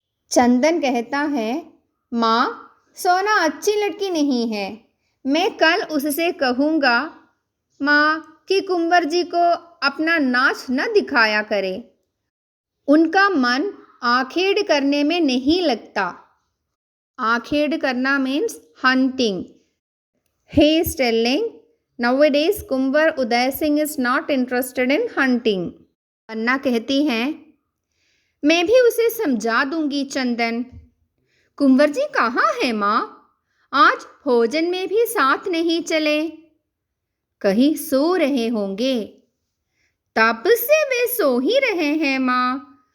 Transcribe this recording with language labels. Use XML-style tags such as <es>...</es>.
<hi>चंदन कहता है, माँ सोना अच्छी लड़की नहीं है, मैं कल उससे कहूँगा माँ कि कुंवर जी को अपना नाच न दिखाया करे। उनका मन आखेड़ करने में नहीं लगता। आखेड़ करना</hi> <en>Means hunting. He is telling, nowadays Kunwar Uday Singh is not interested in hunting.</en> <hi>पन्ना कहती हैं, मैं भी उसे समझा दूंगी चंदन। कुंवर जी कहाँ है माँ? आज भोजन में भी साथ नहीं चले। कहीं सो रहे होंगे। तब से वे सो ही रहे हैं माँ।</hi>